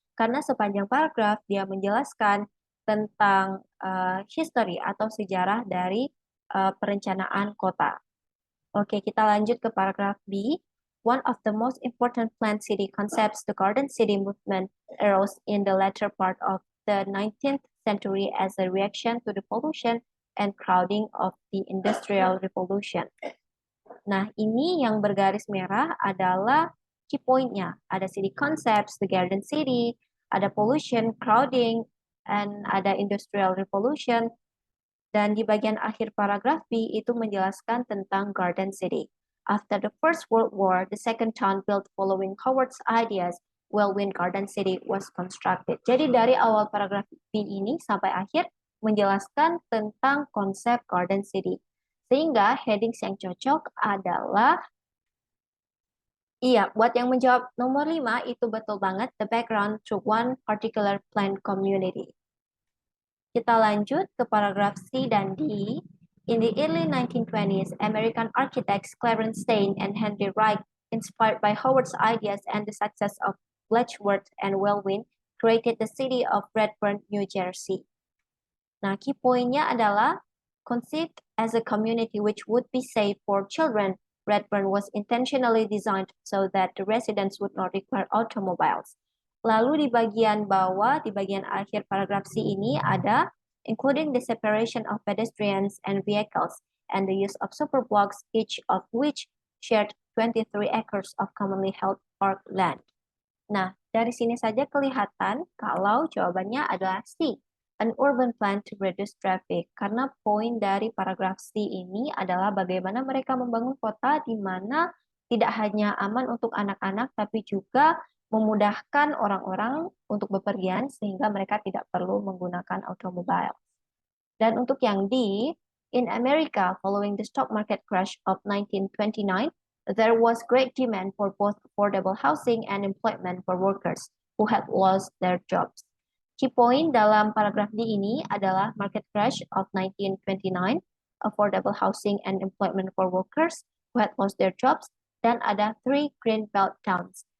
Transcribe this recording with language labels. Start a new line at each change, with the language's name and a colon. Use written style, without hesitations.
Indonesian: Karena sepanjang paragraf dia menjelaskan tentang history atau sejarah dari perencanaan kota. Oke, kita lanjut ke paragraf B.
English: One of the most important planned city concepts, the Garden City movement, arose in the latter part of the 19th century as a reaction to the pollution and crowding of the Industrial Revolution.
Indonesian: Nah, ini yang bergaris merah adalah key point-nya. Ada city concepts, the Garden City, ada pollution, crowding, and ada Industrial Revolution. Dan di bagian akhir paragraf B itu menjelaskan tentang Garden City.
English: After the First World War, the second town built following Howard's ideas, Wellwyn Garden City was constructed.
Indonesian: Jadi dari awal paragraf B ini sampai akhir menjelaskan tentang konsep Garden City. Sehingga headings yang cocok adalah Iya, buat yang menjawab nomor 5 itu betul banget,
English: the background to one particular plant community.
Indonesian: Kita lanjut ke paragraf C dan D.
English: In the early 1920s, American architects Clarence Stein and Henry Wright, inspired by Howard's ideas and the success of Letchworth and Welwyn, created the city of Redfern, New Jersey.
Indonesian: Nah, key pointnya adalah
English: conceived as a community which would be safe for children. Redfern was intentionally designed so that the residents would not require automobiles.
Indonesian: Lalu di bagian bawah, di bagian akhir paragraf C ini ada
English: including the separation of pedestrians and vehicles and the use of superblocks, each of which shared 23 acres of commonly held park land.
Indonesian: Nah, dari sini saja kelihatan kalau jawabannya adalah C, an urban plan to reduce traffic. Karena poin dari paragraf C ini adalah bagaimana mereka membangun kota di mana tidak hanya aman untuk anak-anak, tapi juga memudahkan orang-orang untuk bepergian sehingga mereka tidak perlu menggunakan automobil. Dan untuk yang D,
English: in America, following the stock market crash of 1929, there was great demand for both affordable housing and employment for workers who had lost their jobs.
Indonesian: Key point dalam paragraf D ini adalah
English: market crash of 1929, affordable housing and employment for workers who had lost their jobs, dan ada 3 green belt towns.